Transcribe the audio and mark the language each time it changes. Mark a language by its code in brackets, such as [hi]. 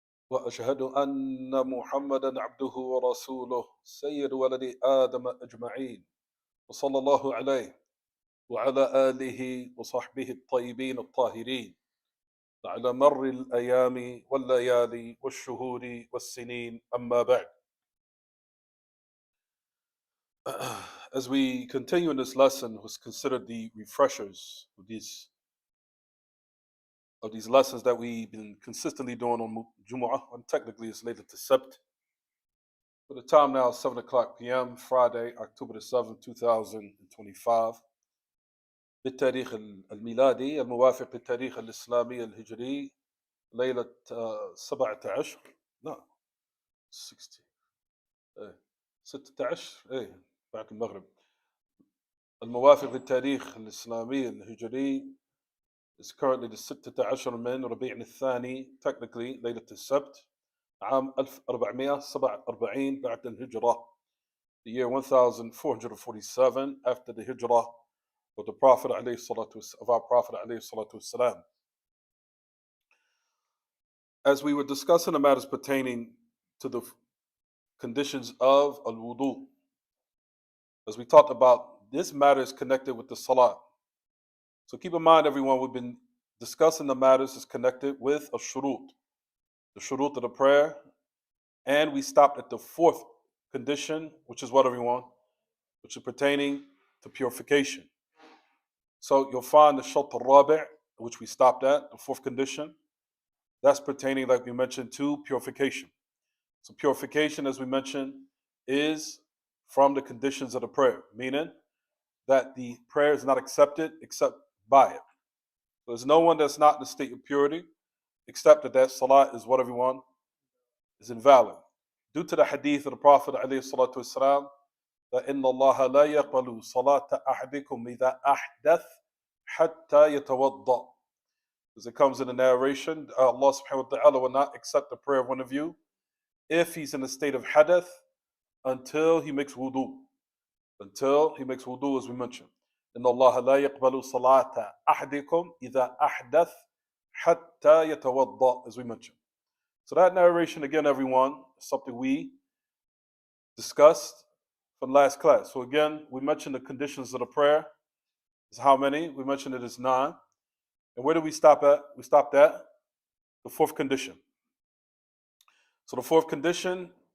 [ar] وأشهد أن محمدا عبده ورسوله سيد ولد آدم أجمعين وصلى الله عليه وعلى آله وصحبه الطيبين الطاهرين على مر الأيام والليالي والشهور والسنين أما بعد. [en] As we continue in this lesson, was considered the refreshers of these lessons that we've been consistently doing on Jumu'ah, and technically it's later to Sabt. But the time now is 7 o'clock p.m., Friday, October the 7th, 2025. [ar] بالتاريخ الميلادي الموافق للتاريخ الإسلامي الهجري ليلة 17 لا 16 16 بعد المغرب الموافق للتاريخ الإسلامي الهجري [en] is currently the 16 [ar] من ربيع الثاني [en] technically [ar] ليلة السبت عام 1447 بعد الهجرة, [en] the year 1447 after the hijrah of the Prophet of our Prophet alayhi salatu wasalam. As we were discussing the matters pertaining to the conditions of al-wudu, as we talked about, this matter is connected with the salat. So keep in mind, everyone, we've been discussing the matters is connected with a shurut, the shurut of the prayer, and we stopped at the fourth condition, which is what, everyone? Which is pertaining to purification. So you'll find the shart al-rabi', which we stopped at, the fourth condition. That's pertaining, like we mentioned, to purification. So purification, as we mentioned, is from the conditions of the prayer, meaning that the prayer is not accepted except by it. So there's no one that's not in a state of purity, except that salah is what, everyone? Is invalid. Due to the hadith of the Prophet ﷺ, that [ar] إِنَّ اللَّهَ لَا يَقْبَلُ صَلَاةَ أَحَدِكُمْ إِذَا أَحْدَثَ حَتَّى يَتَوَضَّأ. [en] As it comes in the narration, Allah subhanahu wa ta'ala will not accept the prayer of one of you if he's in a state of hadath until he makes wudu. Until he makes wudu, as we mentioned. [ar] إِنَّ اللَّهَ لَا يَقْبَلُ صَلَاةَ أَحَدِكُمْ إِذَا أَحْدَثَ حَتَّى يَتَوَضَّأ, [en] as we mentioned. So that narration, again, everyone, is something we discussed from last class. So again, we mentioned the conditions of the prayer. Is how many? We mentioned it is 9. And where did we stop at? We stopped at the fourth condition. So the fourth condition